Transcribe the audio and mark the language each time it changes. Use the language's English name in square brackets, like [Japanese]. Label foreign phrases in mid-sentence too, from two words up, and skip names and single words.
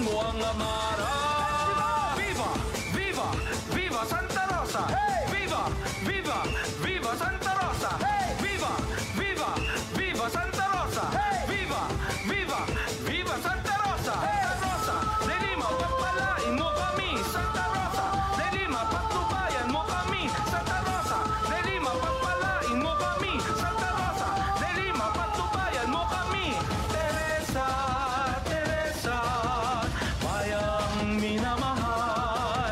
[Filipino] ang Amara. [Spanish] Viva! Viva! Viva Santa Rosa! Viva! Viva! Viva Santa Rosa! Viva! Viva! Viva Santa Rosa! Viva! Viva! Viva Santa Rosa! Santa Rosa! [Filipino] De Lima, pagpalain mo kami! Santa Rosa! De Lima, patnubayan mo kami! Santa Rosa! De Lima, pagpalain mo kami! Santa Rosa! De Lima, patnubayan mo kami! Teresa, Teresa, bayang minamahal.